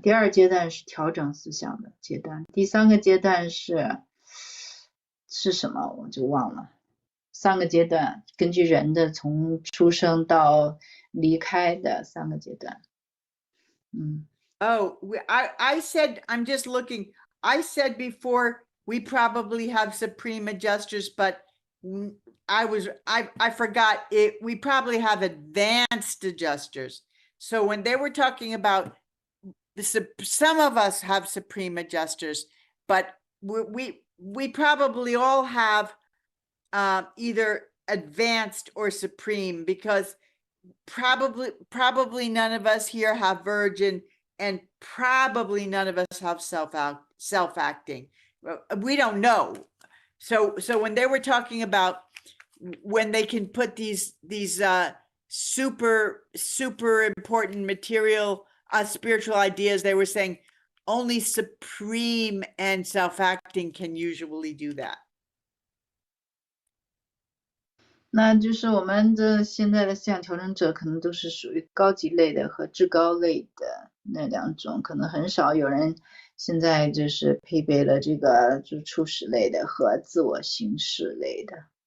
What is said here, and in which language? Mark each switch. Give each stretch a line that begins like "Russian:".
Chinese: 第2阶段是调整思想的阶段。第3个阶段是什么我就忘了。 3个阶段，根据人的从出生到离开的3个阶段。
English: Oh, I said, I'm just looking. I said before we probably have supreme adjusters, but I forgot it. We probably have advanced adjusters. So when they were talking about some of us have supreme adjusters, but we probably all have either advanced or supreme, because probably none of us here have virgin, and probably none of us have self-acting. We don't know. So when they were talking about when they can put these super important material spiritual ideas, they were saying only supreme and self-acting can usually do that.
Chinese: 那就是我们的现在的思想调整者可能都是属于高级类的和至高类的那2种，可能很少有人现在就是配备了这个就初始类的和自我形式类的。